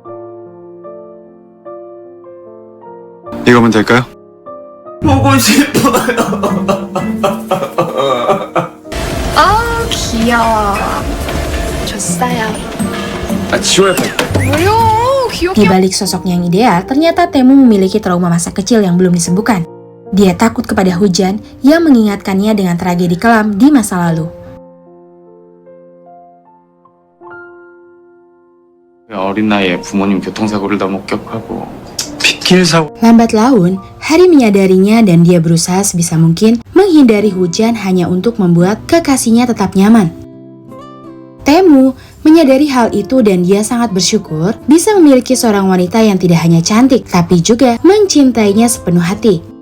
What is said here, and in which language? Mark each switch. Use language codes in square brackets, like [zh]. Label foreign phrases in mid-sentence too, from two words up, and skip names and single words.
[ko] 이거면 될까요? 보고 싶어요. 아, 귀여워. 줬어요. 지워야 돼. 뭐야, [id] Di balik sosoknya yang ideal, ternyata Taemu memiliki trauma masa kecil yang belum disembuhkan. Dia takut kepada hujan yang mengingatkannya dengan tragedi kelam di masa lalu. [ko] 어린 나이에 부모님 교통사고를 다 목격하고 빗길 사고. [id] Lambat laun, Hari menyadarinya dan dia berusaha sebisa mungkin menghindari hujan hanya untuk membuat kekasihnya tetap nyaman. Taemu menyadari hal itu dan dia sangat bersyukur bisa memiliki seorang wanita yang tidak hanya cantik tapi juga mencintainya sepenuh hati.